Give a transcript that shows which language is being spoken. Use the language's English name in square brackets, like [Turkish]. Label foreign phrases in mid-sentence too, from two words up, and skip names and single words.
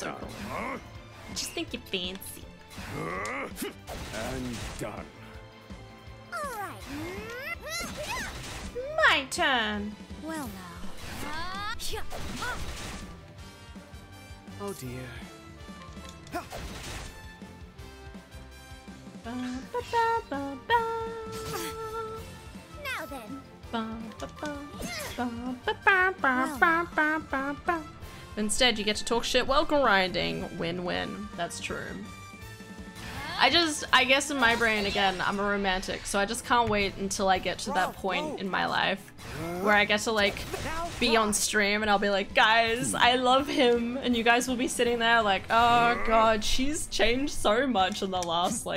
[English] so cool. time. I just think you're fancy. And done. My turn. Well now. Oh dear. Ba, ba, ba, ba, ba. Now then. Ba, ba, ba. Ba, ba, ba, ba, ba, ba, ba, ba. Instead, you get to talk shit while grinding. Win-win. That's true. I guess in my brain, again, I'm a romantic, so I just can't wait until I get to that point in my life where I get to, like, be on stream and I'll be like, guys, I love him, and you guys will be sitting there like, oh god, she's changed so much in the last, like,